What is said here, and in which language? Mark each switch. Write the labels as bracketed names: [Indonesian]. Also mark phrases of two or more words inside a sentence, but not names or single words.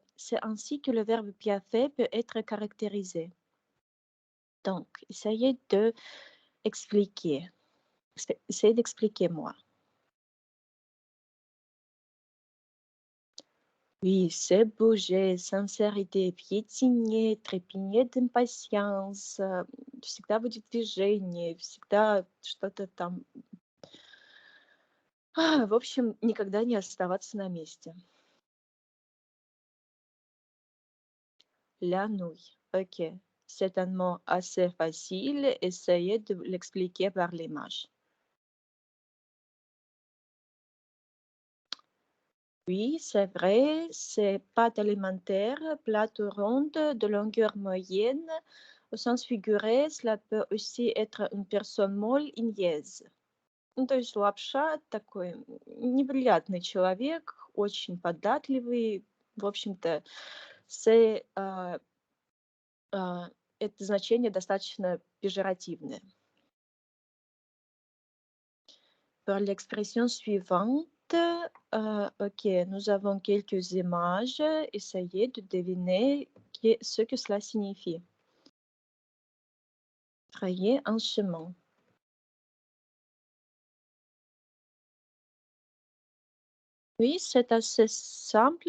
[French] C'est ainsi que le verbe bien fait peut être caractérisé. Donc, essayez de expliquer. Essayez d'expliquer moi. Oui, c'est bouger, sincérité, piétiner, [Russian] трепетать [French] d'impatience, [Russian] всегда будет движение, всегда что-то там. В общем, никогда не оставаться на месте. [French] La nouille, ok. C'est un mot assez facile, essayez de l'expliquer par l'image. Oui, c'est vrai, c'est pâte alimentaire, plate ou ronde, de longueur moyenne. Au sens figuré, cela peut aussi être une personne molle и niaise. [Russian] Ну, то есть лапша такой неприятный человек, очень податливый. В общем-то, c'est, это значение достаточно пежоративное. [French] Pour l'expression suivante, ok, nous avons quelques images. Essayez de deviner ce que cela signifie. Frayer un chemin. Oui, c'est assez simple.